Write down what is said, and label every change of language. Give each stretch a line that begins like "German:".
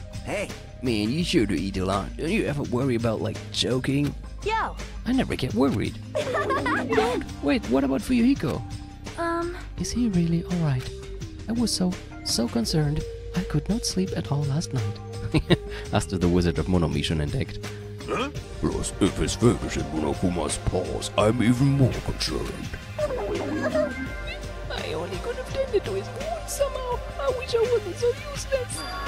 English: Hey, Man, you sure do eat a lot. Don't you ever worry about, like, choking? Yo. I never get worried. Wait, what about Fuyuhiko? Um, Is he really alright? I was so concerned. I could not sleep at all last night.
German: Hast du The Wizard of Monomi schon entdeckt?
English: Plus, if his fingers in Monokuma's paws, I'm even more concerned. I only could have tended to his wounds somehow. I wish I wasn't so useless.